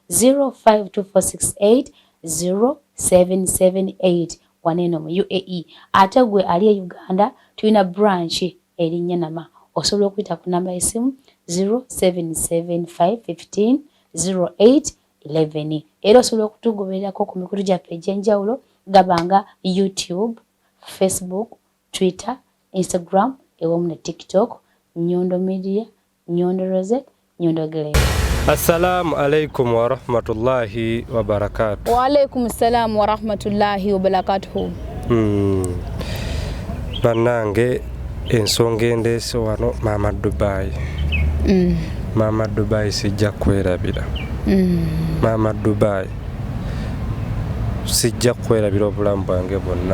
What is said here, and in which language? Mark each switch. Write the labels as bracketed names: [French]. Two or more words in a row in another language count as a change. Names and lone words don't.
[Ganda] 0524680778 waneno mu UAE ate gwe ali e Uganda tulina branch erinnya Nama osobola okuyita ku namba y'essimu 0775150811 era osobola okutugobererako ku mikutu gyaffe egy'enjawulo gabanga YouTube, Facebook, Twitter, Instagram ewamu ne TikTok Nyondo Media Nyondo Rozet, Nyondo Glim. [Arabic] السلام عليكم ورحمة الله وبركاته. وعليكم السلام ورحمة الله وبركاته. [Ganda] Banange ensonga endeese wano mama Dubai. Mama Dubai sijja kwerabira. Mama Dubai sijja kwerabira obulamu bwange bwonna.